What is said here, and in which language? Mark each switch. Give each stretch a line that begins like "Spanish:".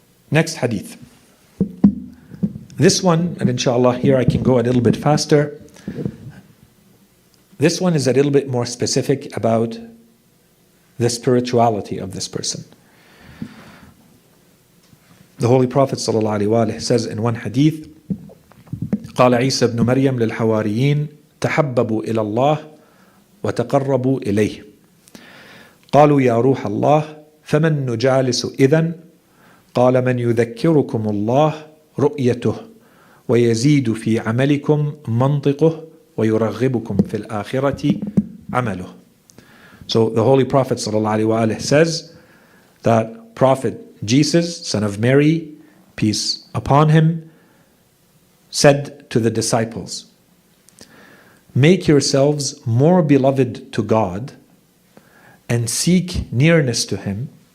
English: Next hadith. This one, and inshallah here I can go a little bit faster. This one is a little bit more specific about the spirituality of this person.
Arabic: The Holy Prophet ﷺ says in one hadith, قال عيسى ابن مريم للحواريين تحببوا إلى الله وتقربوا إليه قالوا يا روح الله فمن نجالس إذن قال من يذكركم الله رؤيته ويزيد في عملكم منطقه ويرغبكم في الآخرة عمله.
English: So the Holy Prophet ﷺ says that Prophet Jesus, son of Mary, peace upon him, said to the disciples, make yourselves more beloved to God and seek nearness to Him.